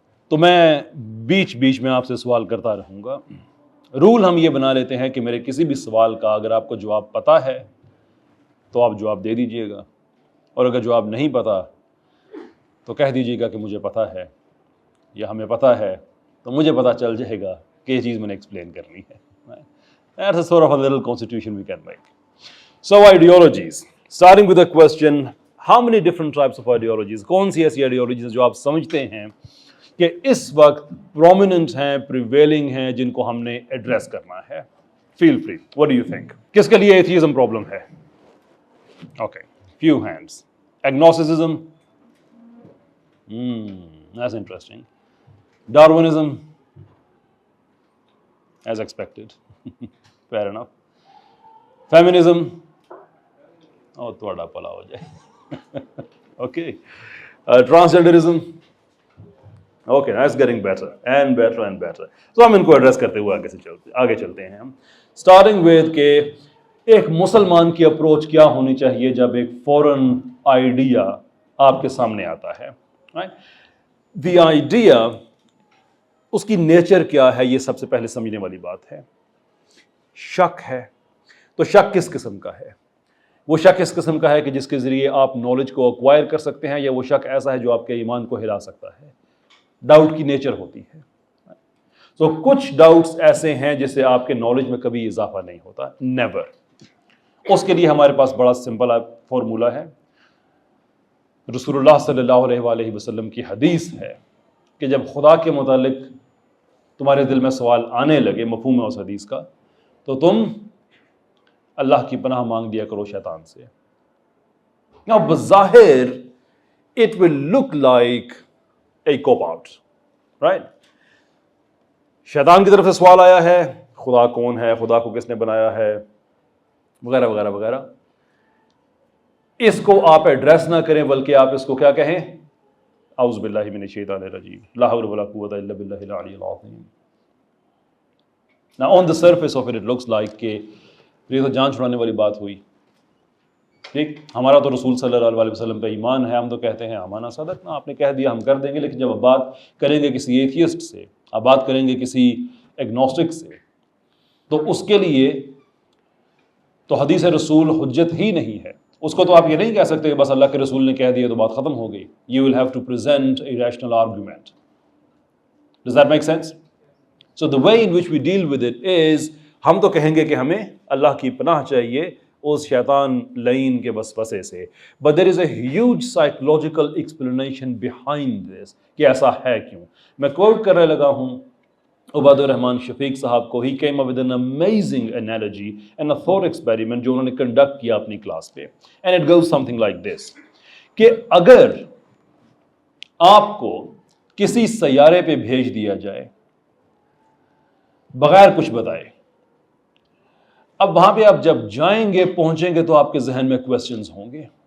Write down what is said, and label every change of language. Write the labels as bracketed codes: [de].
[ur] تو میں بیچ میں آپ سے سوال کرتا رہوں گا. رول ہم یہ بنا لیتے ہیں کہ میرے کسی بھی سوال کا اگر آپ کو جواب پتہ ہے تو آپ جواب دے دیجئے گا، اور اگر جواب نہیں پتہ تو کہہ دیجیے گا کہ مجھے پتہ ہے، یا ہمیں پتہ ہے تو مجھے پتہ چل جائے گا کہ یہ چیز میں نے ایکسپلین کرنی ہے. [en] That's a sort of a little constitution we can make. So ideologies. Starting with a question, how many different types of ideologies? [ur] کون سی ایسی ideologies جو آپ سمجھتے ہیں کہ اس وقت prominent ہیں، prevailing ہیں، جن کو ہم نے ایڈریس کرنا ہے؟ [en] Feel free. What do you think? [ur] کس کے لیے atheism problem ہے؟ Okay. [en] Few hands. Agnosticism. That's interesting. Darwinism, as expected. Fair enough. [ur] Feminism, تھوڑا پلا ہو جائے. [en] Okay. Transgenderism. Okay, that's getting better and better and better. [ur] So ہم ان کو address کرتے ہوئے آگے چلتے ہیں. ہم starting with کہ ایک مسلمان کی اپروچ کیا ہونی چاہیے جب ایک فورن آئیڈیا آپ کے سامنے آتا ہے. The idea، اس کی نیچر کیا ہے، یہ سب سے پہلے سمجھنے والی بات ہے. شک ہے. تو شک کس قسم کا ہے؟ وہ شک اس قسم کا ہے کہ جس کے ذریعے آپ نالج کو ایکوائر کر سکتے ہیں، یا وہ شک ایسا ہے جو آپ کے ایمان کو ہلا سکتا ہے؟ ڈاؤٹ کی نیچر ہوتی ہے. تو کچھ ڈاؤٹس ایسے ہیں جس سے آپ کے نالج میں کبھی اضافہ نہیں ہوتا، نیور. اس کے لیے ہمارے پاس بڑا سمپل فارمولہ ہے. رسول اللہ صلی اللہ علیہ وآلہ وسلم کی حدیث ہے کہ جب خدا کے متعلق تمہارے دل میں سوال آنے لگے، مفہوم ہے اس حدیث کا، تو تم اللہ کی پناہ مانگ دیا کرو شیطان سے. [en] Now بظاہر it will look like a cop out, right? [ur] شیطان کی طرف سے سوال آیا ہے، خدا کون ہے، خدا کو کس نے بنایا ہے، وغیرہ وغیرہ وغیرہ. اس کو آپ ایڈریس نہ کریں بلکہ آپ اس کو کیا کہیں؟ [ar] اعوذ باللہ من الشیطان الرجیم، لا حول ولا قوۃ الا باللہ العلی العظیم. [en] Now on the surface of it looks like [ur] کہ یہ تو جان چھڑانے والی بات ہوئی. ٹھیک، ہمارا تو رسول صلی اللہ علیہ وسلم پہ ایمان ہے، ہم تو کہتے ہیں امانا صدقنا، آپ نے کہہ دیا ہم کر دیں گے. لیکن جب آپ بات کریں گے کسی ایتھیسٹ سے، آپ بات کریں گے کسی ایگنوسٹک سے، تو اس کے لیے تو حدیث رسول حجت ہی نہیں ہے. اس کو تو آپ یہ نہیں کہہ سکتے کہ بس اللہ کے رسول نے کہہ دیا تو بات ختم ہو گئی. [en] You will have to present a rational argument. Does that make sense? So the way in which we deal with it is، [ur] ہم تو کہیں گے کہ ہمیں اللہ کی پناہ چاہیے اس شیطان لعین کے وسوسے سے. [en] But there is a huge psychological explanation behind this [ur] کہ ایسا ہے کیوں. میں کوٹ کرنے لگا ہوں عباد الرحمان شفیق صاحب کو. [en] He came up with an amazing analogy and a thought experiment [ur] جو انہوں نے کنڈکٹ کیا اپنی کلاس پہ. [en] And it goes something like this [ur] کہ اگر آپ کو کسی سیارے پہ بھیج دیا جائے بغیر کچھ بتائے, اب وہاں پہ آپ جب جائیں گے پہنچیں گے تو آپ کے ذہن میں کویسچنز ہوں گے.